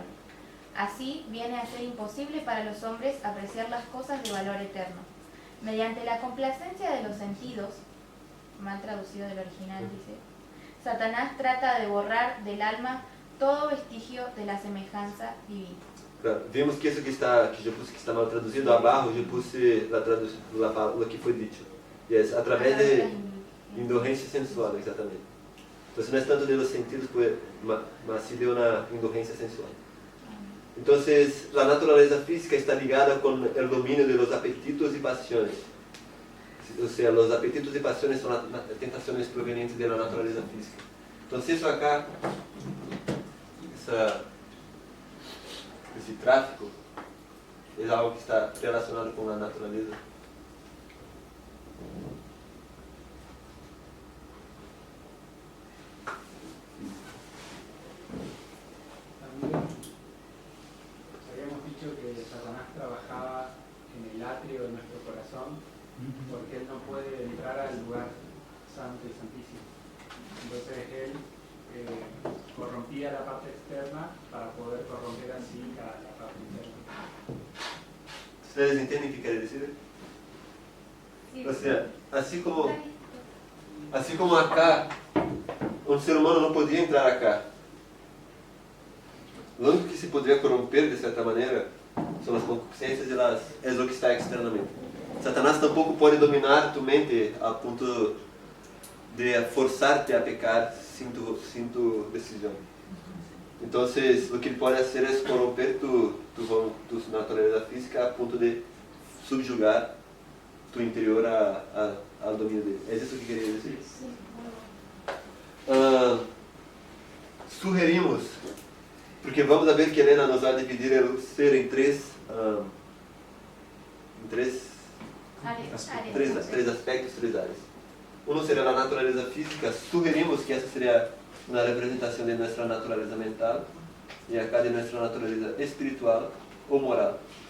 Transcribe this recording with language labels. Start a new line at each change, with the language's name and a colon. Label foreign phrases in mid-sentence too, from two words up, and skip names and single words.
Spanish: Así viene a ser imposible para los hombres apreciar las cosas de valor eterno. Mediante la complacencia de los sentidos, mal traducido del original dice, Satanás trata de borrar del alma todo vestigio de la semejanza divina.
Portuguese: Claro, vemos que isso que eu puse que está mal traduzido, abaixo eu puse o que foi dito. Yes, através de indulgência sensual, exatamente. Então, não é tanto
Spanish: de los sentidos,
Portuguese: mas sim de uma indulgência sensual. Então, a natureza física está ligada com o domínio
Spanish: de los apetitos
Portuguese: e pasiones. Ou seja, os apetitos e pasiones são tentações provenientes da natureza física. Então, isso acá, esse tráfico, é algo que está relacionado com a natureza.
Spanish: Habíamos dicho que Satanás trabajaba en el atrio de nuestro corazón porque él no puede entrar al lugar santo y santísimo. Entonces él corrompía la parte externa para poder corromper así la parte interna.
Portuguese: Vocês entendem o que quer dizer? Ou seja, assim como acá, um ser humano não podia entrar acá.
Spanish: Lo único que se
Portuguese: poderia corromper de certa maneira são as concupiscências e é o que está externamente. Satanás tampouco pode dominar tu mente a ponto
Spanish: de forzarte a pecar sin tu decisión. Entonces, lo que
Portuguese: ele pode
Spanish: hacer es corromper tu naturaleza física
Portuguese: a ponto de subjugar
Spanish: tu interior al dominio dele.
Portuguese: É isso que queria dizer?
Spanish: Sugerimos, porque vamos a ver que
Portuguese: Helena nos vai dividir o ser em três aspectos, três áreas. Um seria a natureza física. Sugerimos que essa seria uma representação de nossa natureza mental e acá de nossa natureza espiritual ou moral.